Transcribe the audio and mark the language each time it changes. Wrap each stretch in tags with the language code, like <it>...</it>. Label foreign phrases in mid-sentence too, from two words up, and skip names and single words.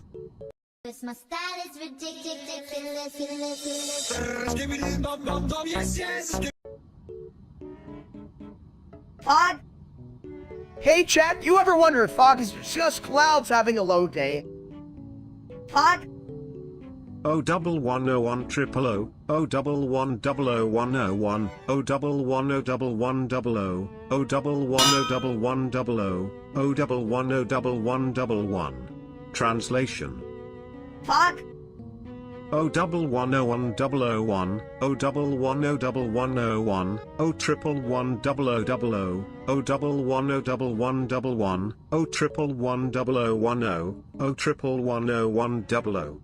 <en>Cause my style is ridiculous. Fog? Hey, chat, you ever wonder if fog is just clouds having a low day? Fog? O double one o one triple o. O double one double o one o one. O double one o double one double o. O double one o double one double o. O double one o double one double one. Translation. Fog? 011010001, 011011101, 0111000, 011011111, 0111010, 0111010.</en>